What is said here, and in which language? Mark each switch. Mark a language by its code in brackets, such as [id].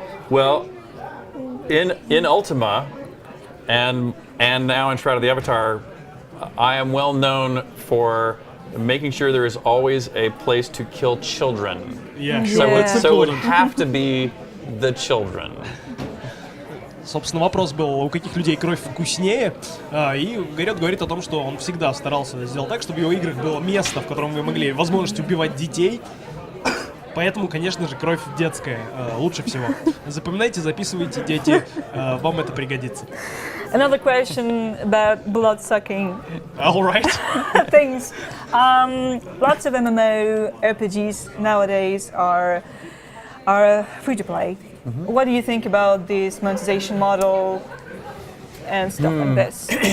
[en] Well, in Ultima, and now in Shroud of the Avatar, I am well known for making sure there is always a place to kill children. Yeah, So it would have to be the children. [ru] Собственно, вопрос был, у каких людей кровь вкуснее. И Гэрриот говорит о том, что он всегда старался сделать так, чтобы в его играх было место, в котором вы могли возможность убивать детей. Поэтому, конечно же, кровь детская лучше всего. Запоминайте, записывайте, дети, вам это пригодится. [en] Another question about blood-sucking All right. things. Lots of MMO RPGs nowadays are free to play. What do you think about this monetization model and stuff like this?